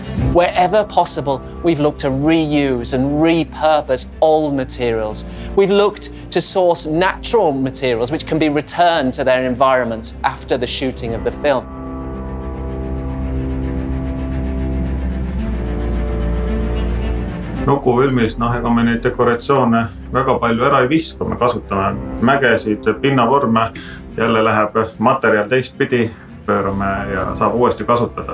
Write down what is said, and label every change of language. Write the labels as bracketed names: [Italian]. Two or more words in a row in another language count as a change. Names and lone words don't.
[English] Wherever possible, we've looked to reuse and repurpose old materials. We've looked to source natural materials which can be returned to their environment after the shooting of the film. [Estonian] Nukufilmis, ega me neid dekoratsioone väga palju ära ei viska, me kasutame mägesid, pinnavorme, jälle läheb materjal teistpidi, pöörame ja saab uuesti kasutada.